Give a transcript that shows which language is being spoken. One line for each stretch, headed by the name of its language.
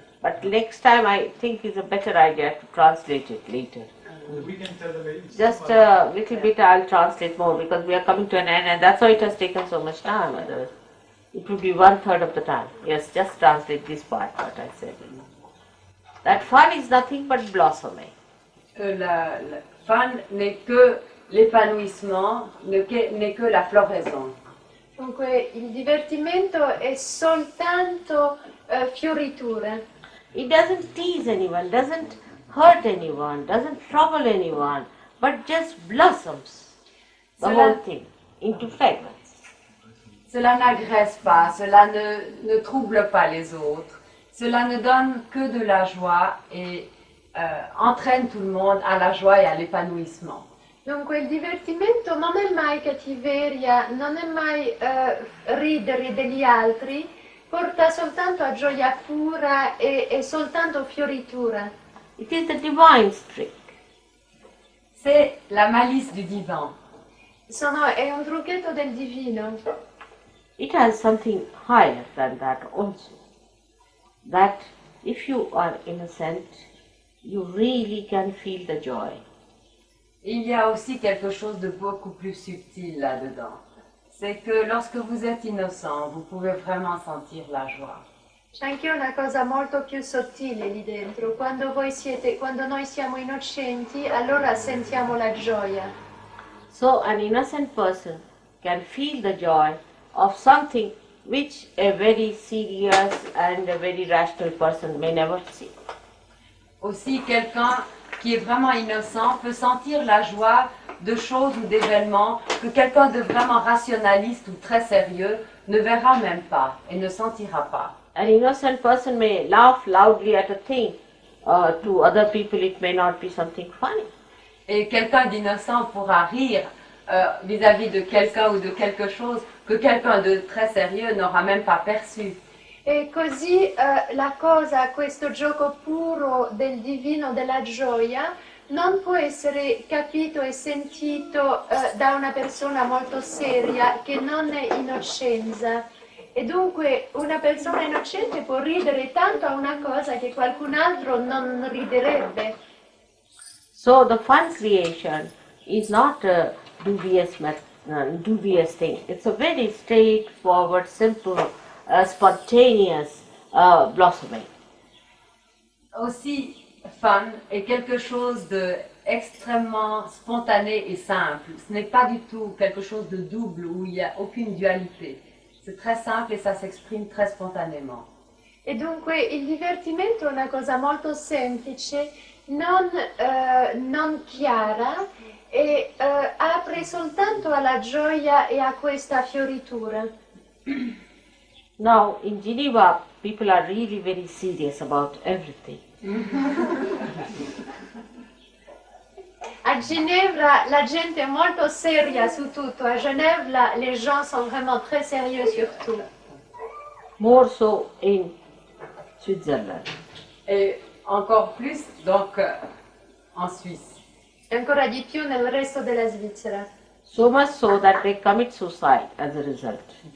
English: But next time I think it's a better idea to translate it later. We can tell them it's Just too much. a little bit I'll translate more because we are coming to an end and that's why it has taken so much time. Otherwise, it would be 1/3 of the time. Yes, just translate this part, what I said. That fun is nothing but blossoming.
French: La fan n'est que l'épanouissement, n'est que la floraison.
Italian: Dunque il divertimento è soltanto fioritura.
English: It doesn't tease anyone, doesn't hurt anyone, doesn't trouble anyone, but just blossoms the
French: Cela-
English: whole thing into fragrance.
French: Cela n'agresse pas, cela ne trouble pas les autres, cela ne donne que de la joie et entraîne tout le monde à la joie et à l'épanouissement.
Italian: Dunque il divertimento non è mai cattiveria, non è mai ridere degli altri, porta soltanto a gioia pura e soltanto fioritura.
English: It is the divine trick.
French: C'est la malice du divin.
Italian: È un trucchetto del divino.
English: It has something higher than that also. That if you are innocent, you really can feel the joy.
French: Il y a aussi quelque chose de beaucoup plus subtil là-dedans. C'est que lorsque vous êtes innocent, vous pouvez vraiment sentir la joie.
Italian: C'è anche una cosa molto più sottile lì dentro. Quando noi siamo innocenti, allora sentiamo la gioia.
English: So an innocent person can feel the joy of something which a very serious and a very rational person may never see.
French: Aussi, quelqu'un qui est vraiment innocent peut sentir la joie de choses ou d'événements que quelqu'un de vraiment rationaliste ou très sérieux ne verra même pas et ne sentira pas.
English: An innocent person may laugh loudly at a thing. To other people it may not be something funny.
French: Et quelqu'un d'innocent pourra rire vis-à-vis de quelqu'un ou de quelque chose que quelqu'un de très sérieux n'aura même pas perçu.
Italian: E così la cosa, questo gioco puro del divino, della gioia, non può essere capito e sentito da una persona molto seria che non è innocenza. E dunque una persona innocente può ridere tanto a una cosa che qualcun altro non riderebbe.
English: So the fun creation is not a dubious thing. It's a very straightforward, simple, spontaneous blossoming.
French: Aussi, fun est quelque chose de extrêmement spontané et simple. Ce n'est pas du tout quelque chose de double où il n'y a aucune dualité. C'est très simple et ça s'exprime très spontanément.
Italian: E dunque il divertimento è una cosa molto semplice, non chiara e apre soltanto alla gioia e a questa fioritura.
English: Now in Geneva people are really very serious about everything.
Italian: A Ginevra, la gente è molto seria su tutto.
French: À Genève, les gens sont vraiment très sérieux sur tout.
English: More so in Switzerland.
French: Et encore plus, donc, en Suisse.
Italian: E ancora di più nel resto della Svizzera.
English: So much so that they commit suicide as a result.